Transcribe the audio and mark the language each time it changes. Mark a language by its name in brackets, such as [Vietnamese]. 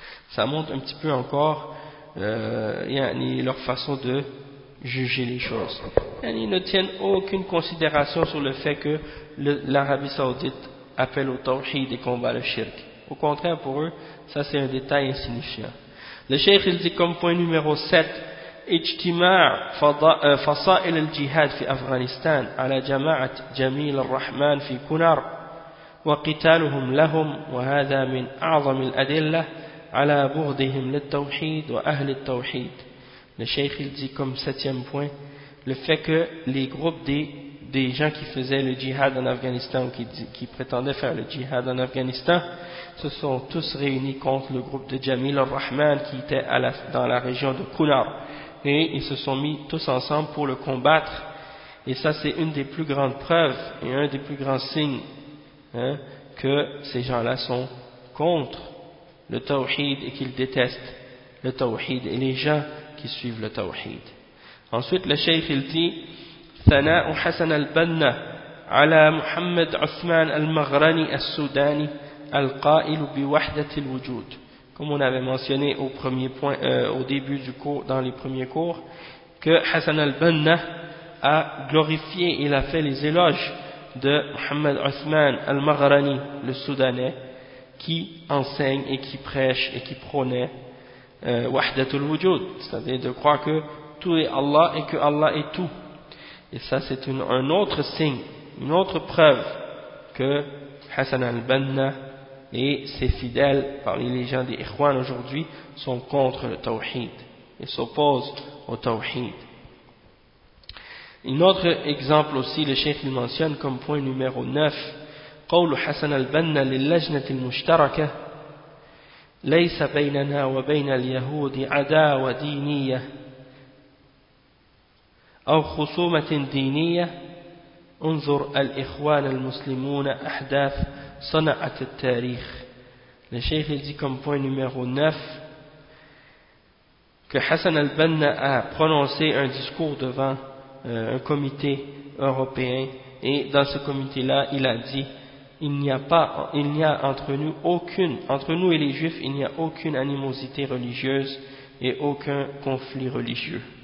[French] Ça montre un petit peu encore leur façon de juger les choses. Et ils ne tiennent aucune considération sur le fait que l'Arabie Saoudite appelle au tawhid et combat le shirk. Au contraire, pour eux, ça c'est un détail insignifiant. Le cheikh il dit comme point numéro 7, [Arabic] اجتماع فصائل الجهاد في أفغانستان على جماعة جميل الرحمن في كونار وقتالهم لهم وهذا من أعظم الأدلة على بغضهم للتوحيد وأهل التوحيد. [French] Le cheikh il dit comme septième point, le fait que les groupes des gens qui faisaient le jihad en Afghanistan, qui prétendaient faire le jihad en Afghanistan, se sont tous réunis contre le groupe de Jamil al-Rahman qui était dans la région de Kunar, et ils se sont mis tous ensemble pour le combattre. Et ça c'est une des plus grandes preuves et un des plus grands signes, hein, que ces gens-là sont contre le tawhid et qu'ils détestent le tawhid et les gens qui suivent le tawhid. Ensuite le cheikh il dit [Arabic] ثناء حسن البنا على محمد عثمان المغرني السوداني القائل بوحدة الوجود. [French] Comme on avait mentionné au premier point, au début du cours, dans les premiers cours, que Hassan al-Banna a glorifié, il a fait les éloges de Muhammad Uthman al-Maghrani, le Soudanais, qui enseigne et qui prêche et qui prônait Wahdatul Wujud, c'est-à-dire de croire que tout est Allah et que Allah est tout. Et ça, c'est un autre signe, une autre preuve que Hassan al-Banna et ses fidèles parmi les gens des Ikhwan aujourd'hui sont contre le tawhid et s'opposent au tawhid. Un autre exemple aussi, le cheikh il mentionne comme point numéro 9, [Arabic] قول حسن البنا للجنة المشتركة ليس بيننا وبين اليهود عداوة دينية أو خصومة دينية انظر الإخوان المسلمون أحداث صنعت التاريخ. [French] Le cheikh il dit comme point numéro 9 que Hassan al-Banna a prononcé un discours devant un comité européen, et dans ce comité-là il a dit il n'y a entre nous aucune, entre nous et les juifs il n'y a aucune animosité religieuse et aucun conflit religieux.